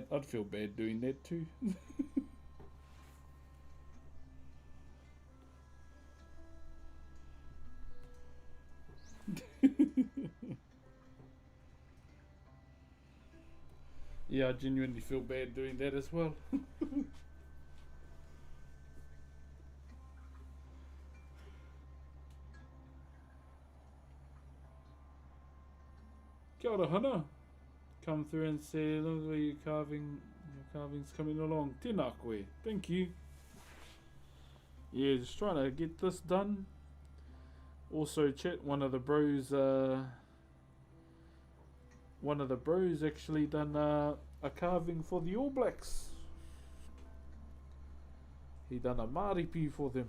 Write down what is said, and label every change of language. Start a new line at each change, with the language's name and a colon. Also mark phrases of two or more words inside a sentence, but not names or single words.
English: I'd feel bad doing that too. Yeah, I genuinely feel bad doing that as well.
Māori: Kia ora, Hana.
English: Come through and say, look where your carving's coming along.
Māori: Tēnā koe.
English: Thank you. Yeah, just trying to get this done. Also, chat, one of the bros actually done a carving for the All Blacks. He done a maripi for them.